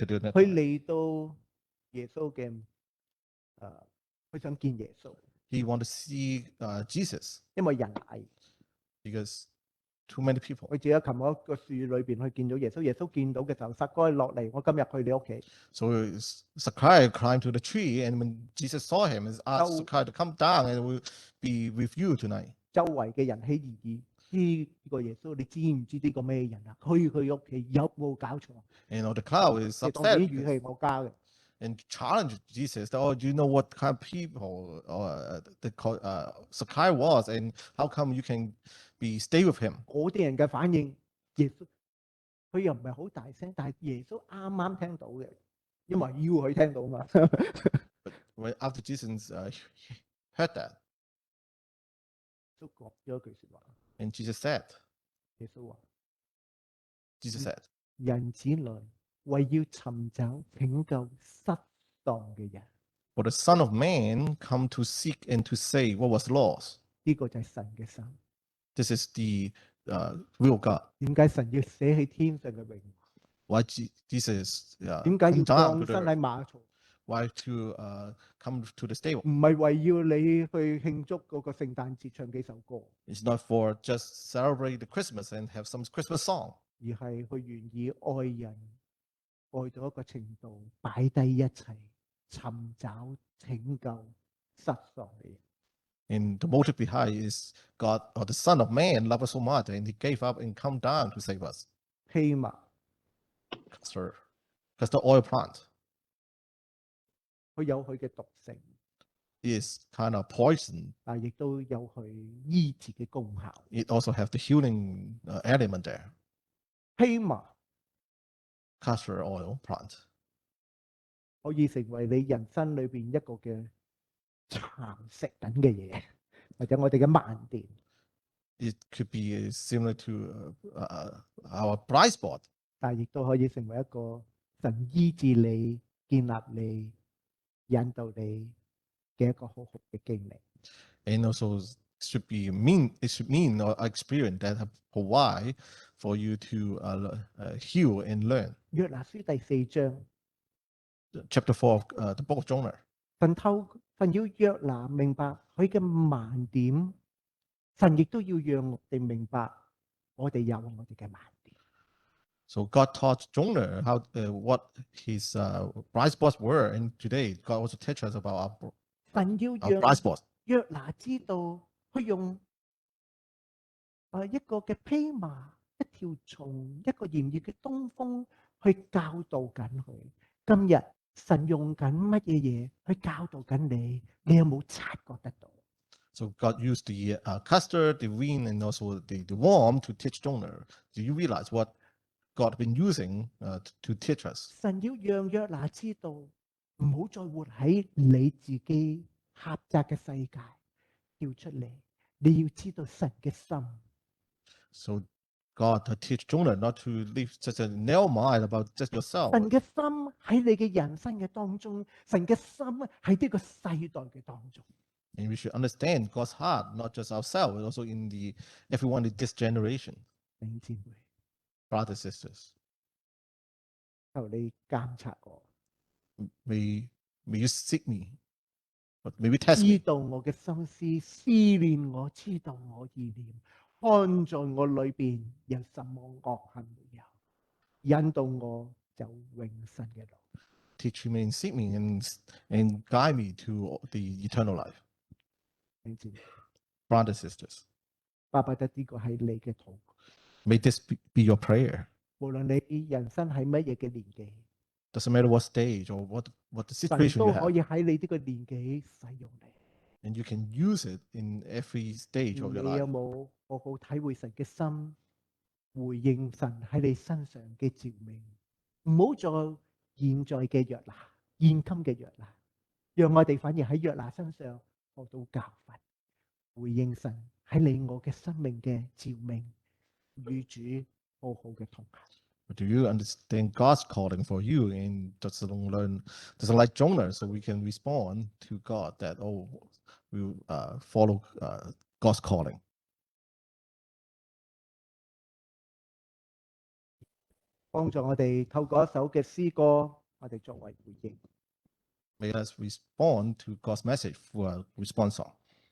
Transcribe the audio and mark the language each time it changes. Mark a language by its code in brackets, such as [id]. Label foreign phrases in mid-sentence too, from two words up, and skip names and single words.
[en] during that [yue] 佢 [en] time. [yue] 嚟到耶穌嘅佢想見耶穌， [en] He wanted to see Jesus [yue] 因為人矮， [en] because too many people. [yue] 佢自己擒喺個樹裏邊去見到耶穌。耶穌見到嘅時候，撒該落嚟，我今日去你屋企。 [en] So Sakai climbed to the tree, and when Jesus saw him, he asked Oh. Sakai to come down and we'll be with you tonight. [yue] 周圍嘅人起異議，呢個耶穌你知唔知呢個咩人啊？去佢屋企有冇搞錯？ [en] And the crowd is [yue] 即係當 [en] upset [yue] 然語氣我加嘅。 [en] and challenged Jesus. Oh, do you know what kind of people Sakai was, and how come you can stay with him? [yue] 嗰啲人嘅反應，耶穌佢又唔係好大聲，但係耶穌啱啱聽到嘅，因為要佢聽到嘛。 [en] When after Jesus heard that, [yue] 都講咗一句説話， [en] and Jesus said, [yue] 耶穌話： [en] Jesus said, [yue] 人子來為要尋找拯救失喪嘅人， [en] for the Son of Man come to seek and to save what was lost. [yue] 呢、個就係神嘅心。 [en] This is the will of God. [yue] 點解神要捨棄天上嘅榮？ [en] Why Jesus [yue] 點解要 [en] come down [yue] 降 [en] to [yue] 生 [en] the [yue] 喺馬槽？ [en] why to come to the stable? [yue] 唔係為要你去慶祝嗰個聖誕節唱幾首歌， [en] It's not for just celebrate the Christmas and have some Christmas song, [yue] 而係佢願意愛人愛到一個程度，擺低一切，尋找拯救失喪嘅人。 [en] and the motive behind is God or the Son of Man loved us so much, and He gave up and come down to save us. [yue] 希瑪 [en] Castor oil plant [yue] 佢有佢嘅毒性， [en] is kind of poison. [yue] 但亦都有佢醫治嘅功效。 [en] It also have the healing element there. [yue] 希瑪 [en] Castor oil plant [yue] 可以成為你人生裏邊一個嘅蠶食緊嘅嘢，或者我哋嘅盲點。 [en] it could be similar to our blind spot, [yue] 但亦都可以成為一個神醫治你、建立你、引導你嘅一個好好嘅經歷。 [en] and also it should mean or experience that provide for you to heal and learn. [yue] 約拿書第4章， [en] Chapter 4 of the book of Jonah. [yue] 神要約拿明白佢嘅盲點，神亦都要讓我哋明白我哋有我哋嘅盲點。 [en] So God taught Jonah what his blind spots were, and today God also teaches us about [yue] 神要 [en] our [yue] 讓 [en] blind spots. [yue] 約拿知道，佢用一個嘅披麻、一條蟲、一個炎熱嘅東風去教導緊佢。今日神用緊乜嘢嘢去教導緊你？你有冇察覺得到？ [en] So God used the Castor, the wind, and also the worm to teach Jonah. Do you realize what God been using to teach us? [yue] 神要讓約拿知道，唔好再活喺你自己狹窄嘅世界，跳出嚟。你要知道神嘅心。 [en] So God teach Jonah not to live such a narrow mind about just yourself. [yue] 神嘅心喺你嘅人生嘅當中，神嘅心喺呢個世代嘅當中。 [en] And we should understand God's heart, not just ourselves, but also in everyone in this generation, [yue] 弟兄姊妹， [en] brothers sisters. [yue] 求你監察我， [en] May you seek me, but maybe test [yue] 知 [en] me. [yue] 道我嘅心思，思念我，知道我意念，看在我裏邊有什麼惡行沒有，引導我走永生嘅路。 [en] Teach me and seek me and guide me to the eternal life. [yue] 弟兄姊妹， [en] Brothers sisters, [yue] 巴不得呢個係你嘅禱告。 [en] may this be your prayer. [yue] 無論你人生喺乜嘢嘅年紀， [en] Doesn't matter what stage or what the [yue] 神 [en] situation [yue] 都 [en] you [yue] 可 [en] have, [yue] 以喺你呢個年紀使用你。 [en] and you can use it in every stage of your [yue] 你有 [en] life. [yue] 冇好好體會神嘅心，回應神喺你身上嘅召命？唔好再現在嘅約拿，現今嘅約拿， 讓我哋反而喺約拿身上學到教訓，回應神喺你我嘅生命嘅召命，與主好好嘅同行。 [en] But do you understand God's calling for you and just like Jonah, so we can respond to God that, we will follow God's calling. [yue] 幫助我哋透過一首嘅詩歌，我哋作為回應。 [en] May us respond to God's message through a response song.